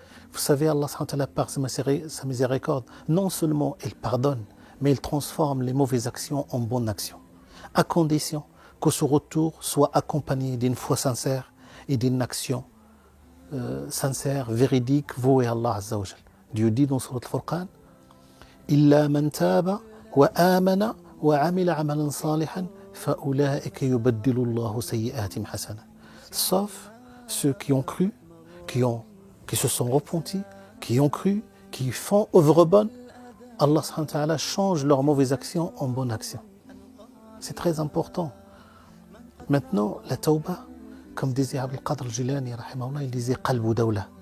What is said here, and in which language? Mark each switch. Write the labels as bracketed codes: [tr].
[fr] Vous savez, Allah subhanahu wa ta'ala, par sa miséricorde, non seulement il pardonne, mais il transforme les mauvaises actions en bonnes actions, à condition que ce retour soit accompagné d'une foi sincère et d'une action sincère, véridique, vouée à Allah Azza wa Jal. Dieu dit dans Surat Al-Furqan, [ar] إلا من تاب وآمن وعمل عملا صالحا فأولئك يبدل الله سيئاتهم حسنات. [fr] Sauf ceux qui ont cru, qui se sont repentis, qui ont cru, qui font œuvre bonne, Allah subhanahu wa ta'ala change leurs mauvaises actions en bonnes actions. C'est très important. Maintenant, la tauba, comme disait Abdul Qadir al-Jilani, il disait [ar] qalbu dawla.